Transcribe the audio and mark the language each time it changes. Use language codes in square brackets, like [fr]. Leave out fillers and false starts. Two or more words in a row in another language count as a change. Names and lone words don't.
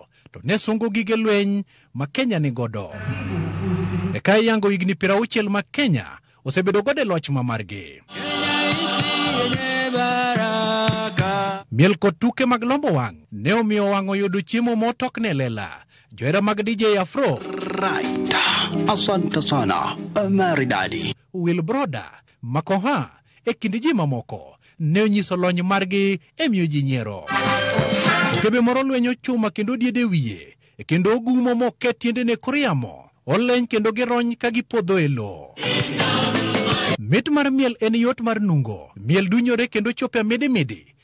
[luo] To ne sungo gige lweny ma Kenya ni godo. Eka yango higni 60 ma Kenya osebedo gode loch ma margi. Miel kod tuke mag lombo wang' ne omiyo wang' oyudo chiemo motok ne lela. Johera mag DJ Afro. [sw] Right. Asante sana. Maridadi. [luo] Will Broda, Makoha, kind ji mamoko ne onyiso lony margi e miyo ji nyiero. Okebe moro lwenyo chuma kendo diede wiye, kendo ogumo moket tiendene kor yamo, oleny kendo girony ka gipodho e lo. Mit mar miel en yot mar nungo, miel dunyore kendo chope midi